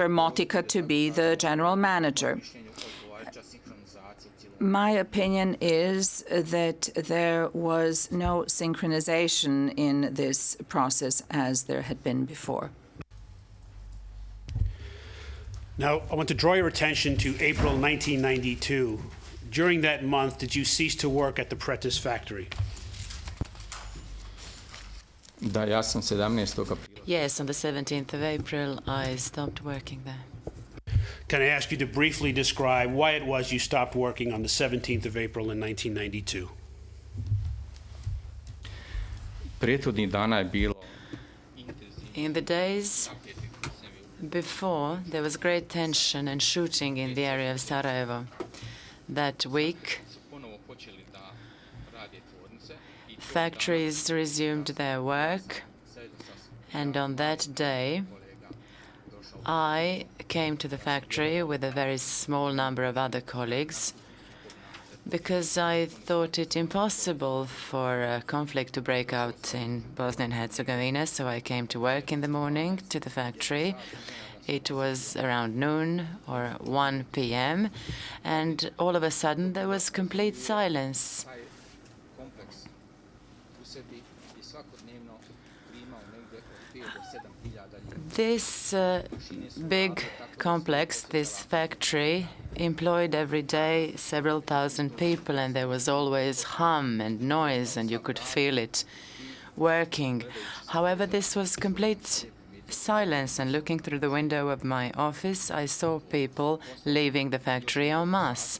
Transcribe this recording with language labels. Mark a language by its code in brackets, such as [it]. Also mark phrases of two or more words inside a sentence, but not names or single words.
[en] Motika to be the general manager. My opinion is that there was no synchronization in this process as there had been before. Now, I want to draw your attention to April 1992. During that month, did you cease to work at the Pretis factory? [bs] da ja sam 17. aprila [en] Yes, on the 17th of April, I stopped working there. Can I ask you to briefly describe why it was you stopped working on the 17th of April in 1992? [bs] prethodnih dana je bilo [en] In the days before, there was great tension and shooting in the area of Sarajevo. That week, [bs] ponovo počeli da rade tvornice i [en] factories resumed their work, and on that day, I came to the factory with a very small number of other colleagues because I thought it impossible for a conflict to break out in Bosnia and Herzegovina, so I came to work in the morning to the factory. It was around noon or 1 p.m., and all of a sudden there was complete silence. [bs] taj kompleks u sebi i svakodnevno primao negde od 5 do 7.000 ljudi. [en] This big complex, this factory, employed every day several thousand people, and there was always hum and noise, and you could feel it working. However, this was complete silence, and looking through the window of my office, I saw people leaving the factory en masse.